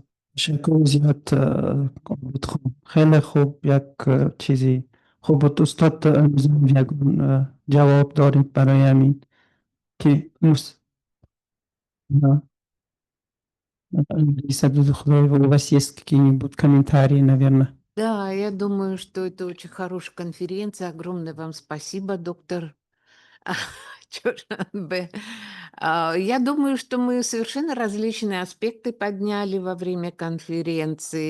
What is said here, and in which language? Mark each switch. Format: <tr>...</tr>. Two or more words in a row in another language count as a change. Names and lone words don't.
<fa>تشکر زیاد بود. خوب، خیلی خوب. یک چیزی خوب بود استاد. یک جواب دارید برای همین که خدای</fa> <ru>у вас есть какие-нибудь комментарии, наверное? Да, я думаю, что это очень хорошая конференция. Огромное вам спасибо, доктор Дюшанбе. Я думаю, что мы совершенно различные аспекты подняли во время конференции.</ru>